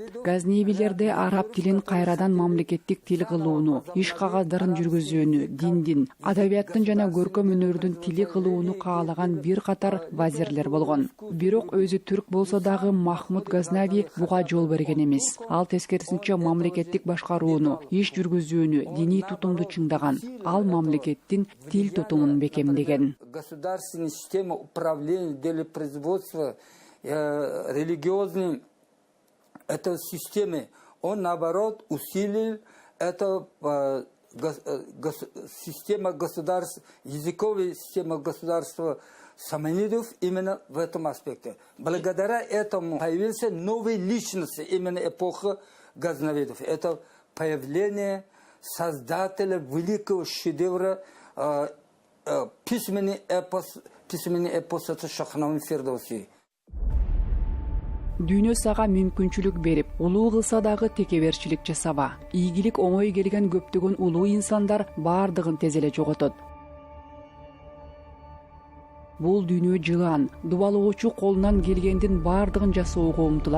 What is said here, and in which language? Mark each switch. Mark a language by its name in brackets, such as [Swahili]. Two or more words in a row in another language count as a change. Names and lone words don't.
[Kyrgyz] Газневилерде араб тилин кайрадан мамлекеттик тил кылууну, иш кагаздарын жүргүзүүнү, диндин, адабияттын жана көркөм өнөрдүн тили кылууну каалаган бир катар вазирлер болгон. Бирок өзү түрк болсо дагы Махмуд Газнави буга жол берген эмес. Ал тескерисинче мамлекеттик башкарууну, иш жүргүзүүнү, диний тутумду чыңдаган. Ал мамлекеттин тил тутумун бекемдеген. [Russian] Государственная система управления, делопроизводства, религиозной этой системы, он наоборот усилил эту система государства, языковая система государства саманидов именно в этом аспекте. Благодаря этому появился новые личности, именно эпоха Газнавидов. Это появление создателя великого шедевра письменный эпос это Шахнамин Фердоуси. [Kyrgyz] Дүйнө сага мүмкүнчүлүк берип, улуу кылса дагы текеберчилик жасаба. Ийгилик оңой келген көптөгөн улуу инсандар бардыгын тез эле жоготот. Бул дүйнө жылан, дубалоочу колунан келгендин бардыгын жасоого умтулат.